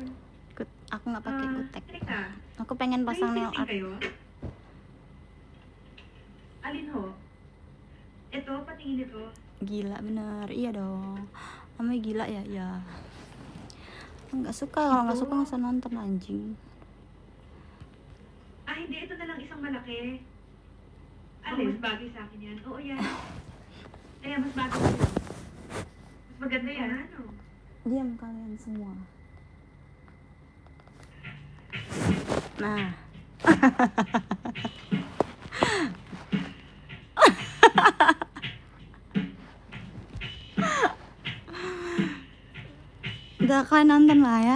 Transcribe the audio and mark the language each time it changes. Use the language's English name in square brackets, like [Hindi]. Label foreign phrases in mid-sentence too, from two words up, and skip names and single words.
[Indonesian] Aku nggak pakai kutek. [Filipino] Teka, [Indonesian] Aku pengen pasang nail art. [Filipino] kayo? Alin ho? Ito, patingin ito. [Indonesian] Gila bener, iya dong. Namanya gila ya, ya. Nggak suka, kalau nggak suka nggak usah nonton anjing. [Filipino] Ah, hindi. Ito na lang isang malaki. Alin? Mas bagay sa akin yan. Oo, yan. Kaya mas bagay sa yan. Mas maganda yan. Ano? [Indonesian] Diam kalian semua. Nah. Udah kalian nonton lah ya.